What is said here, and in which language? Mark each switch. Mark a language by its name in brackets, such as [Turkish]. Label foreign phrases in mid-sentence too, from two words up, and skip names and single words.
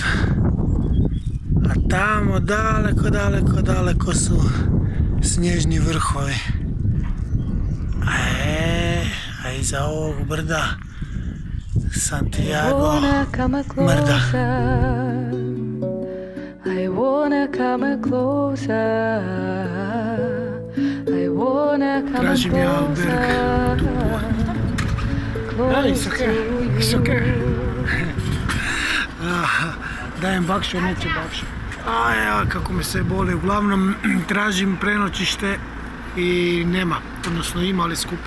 [Croatian] A tamo daleko su snježni vrhovi. A iza ovog brda Santiago mrda. [English] I wanna come closer. I wanna come [Croatian] tražim ja alberg tu. [English] It's okay. [Croatian] Dajem bakšu, neće bakšu. Kako me sve boli. Uglavnom tražim prenoćište i nema, odnosno ima, ali skupo.